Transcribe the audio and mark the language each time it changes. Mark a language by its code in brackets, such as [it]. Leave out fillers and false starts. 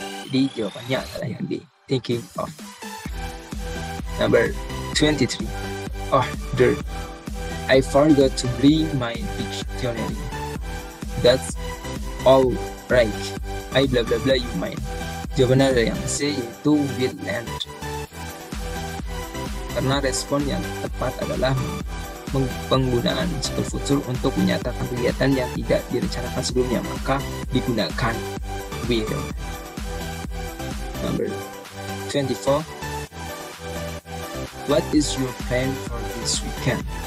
[id] Jadi jawabannya adalah yang B, [en] thinking of. Number 23. Oh, dirt. I forgot to bring my dictionary. That's all right. I bla bla bla you mind. [id] Jawabannya adalah yang C, yaitu [en] will and. [id] Karena respon yang tepat adalah penggunaan simple future untuk menyatakan kegiatan yang tidak direncanakan sebelumnya, maka digunakan will. [en] Number 24. What is your plan for this weekend?